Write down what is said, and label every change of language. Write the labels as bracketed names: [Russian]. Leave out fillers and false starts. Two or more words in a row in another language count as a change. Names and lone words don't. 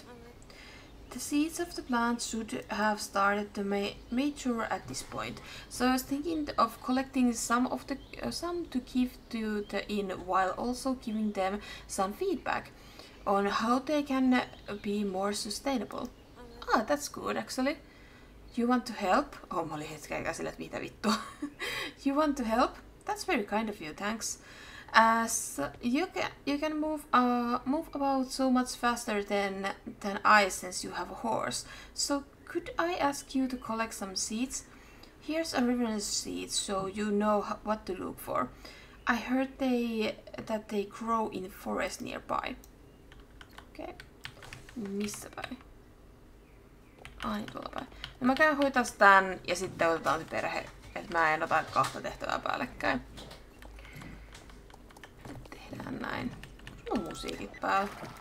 [English] The seeds of the plant should have started to mature at this point, so I was thinking of collecting some to give to the inn while also giving them some feedback on how they can be more sustainable. Ah, that's good actually. You want to help? [Finnish] Oh, mä olin hetken aikaa sille, että mitä vittua. [English] You want to help? That's very kind of you, thanks. So you can move about so much faster than I since you have a horse. So could I ask you to collect some seeds? Here's a reference seed so you know what to look for. I heard that they grow in forest nearby. [Finnish] Okay. Missä päin? Ai, tuolla päin. No mä käyn hoitaa tän ja sitten otetaan se perhe. Et mä en ota kahta tehtävää päällekkäin. Tehdään näin. Sulla on musiikit päällä.